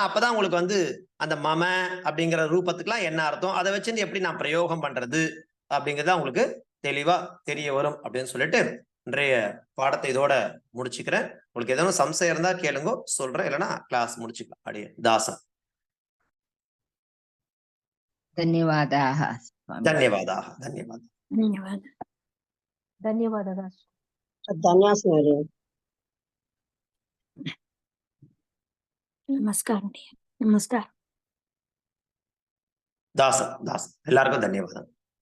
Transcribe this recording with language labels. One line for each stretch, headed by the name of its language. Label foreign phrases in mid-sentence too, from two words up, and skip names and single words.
Tamil: அப்பதான் உங்களுக்கு அந்த மம அப்படிங்கிற ரூபத்துக்குலாம் என்ன அர்த்தம், அதை வச்சு எப்படி நான் பிரயோகம் பண்றது அப்படிங்கிறத உங்களுக்கு தெளிவா தெரிய வரும் அப்படின்னு சொல்லிட்டு இன்றைய பாடத்தை இதோட முடிச்சுக்கிறேன். உங்களுக்கு ஏதாவது சம்சயம் இருந்தா கேளுங்க, சொல்றேன், இல்லைன்னா கிளாஸ் முடிச்சுக்கலாம். அப்படியே தாசன்.
Sanskrit: ಧನ್ಯವಾದಾः. ಧನ್ಯವಾದಾः. ಧನ್ಯವಾದ.
Kannada: ಧನ್ಯವಾದ. ಧನ್ಯವಾದ. ನಮಸ್ಕಾರ. ನಮಸ್ಕಾರ.
Tamil: தாசன். எல்லாருக்கும் தன்யவாதம்.